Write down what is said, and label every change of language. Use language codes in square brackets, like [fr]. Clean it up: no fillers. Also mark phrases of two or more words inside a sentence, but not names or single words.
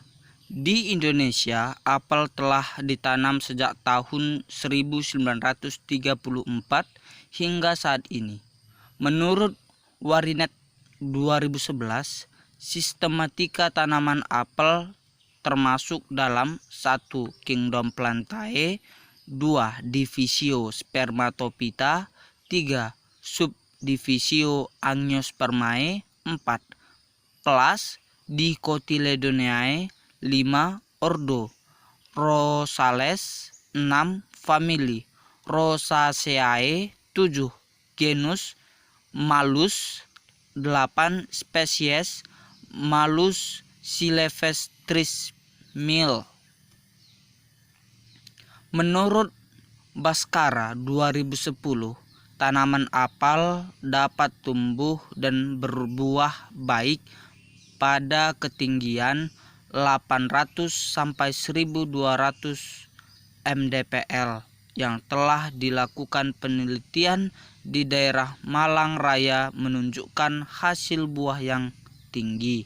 [id] Di Indonesia, apel telah ditanam sejak tahun 1934 hingga saat ini. Menurut Warinet 2011, sistematika tanaman apel termasuk dalam 1. Kingdom Plantae, 2. Divisio Spermatophyta, 3. Subdivisio Angiospermae, 4. Kelas Dicotyledoneae, 5. Ordo Rosales, 6. Famili Rosaceae, 7. Genus Malus, 8. Spesies Malus silvestris Mill. Menurut Baskara 2010, tanaman apel dapat tumbuh dan berbuah baik pada ketinggian 800 sampai 1200 mdpl yang telah dilakukan penelitian di daerah Malang Raya menunjukkan hasil buah yang tinggi.